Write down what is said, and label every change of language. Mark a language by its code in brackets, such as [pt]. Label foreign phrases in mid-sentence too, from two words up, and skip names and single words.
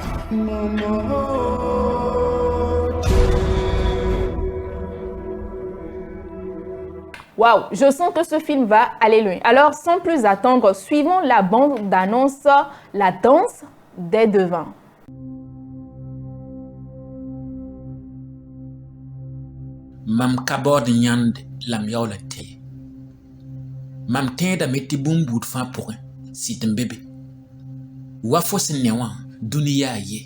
[fr] Waouh, je sens que ce film va aller loin. Alors, sans plus attendre, suivons la bande d'annonce La danse des devins. [mos] Mam kabord nyand lam yaola te. Mam tẽeda me tɩ bũmb buud fãa pʋgẽ sɩd n bebe. Wa fo sẽn ne wã dũni yaa ye.